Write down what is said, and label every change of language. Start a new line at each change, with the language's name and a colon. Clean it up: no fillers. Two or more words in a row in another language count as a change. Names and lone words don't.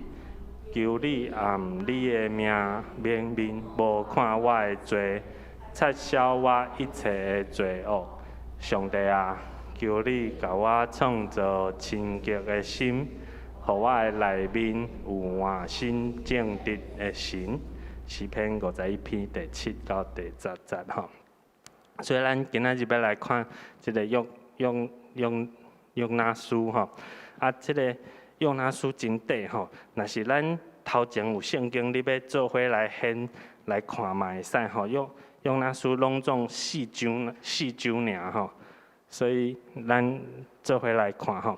Min Nan Chinese: 求你按你的名免面无看我的罪，撤销我一切的罪恶。上帝啊，求你甲我创造清洁的心，互我的内面有换心正直的神。诗篇51篇第7到第10节吼。所以咱今仔日要来看即个约拿书吼，即个约拿书真短吼。若是咱头前有圣经，你要做伙来献来看嘛会使吼。约拿书拢总4章尔吼，所以咱做伙来看吼。